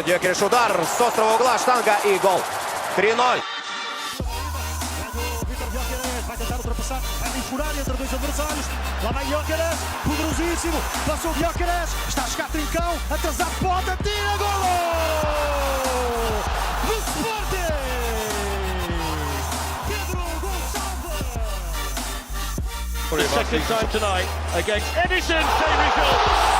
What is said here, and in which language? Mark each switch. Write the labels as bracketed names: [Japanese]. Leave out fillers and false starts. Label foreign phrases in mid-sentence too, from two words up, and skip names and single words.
[Russian] Гёкереш удар с острого угла. Штанга и гол. 3-0. [Portuguese] Viktor Gyokeres vai tentar ultrapassar, vai furar entre dois adversários. Lá vai Gyokeres, poderosíssimo. Passou Gyokeres, está a chegar Trincão, atrasado, pode, tira, golo! Do Sporting! Pedro Gonçalves! [English] For the second time tonight against Edison, same result.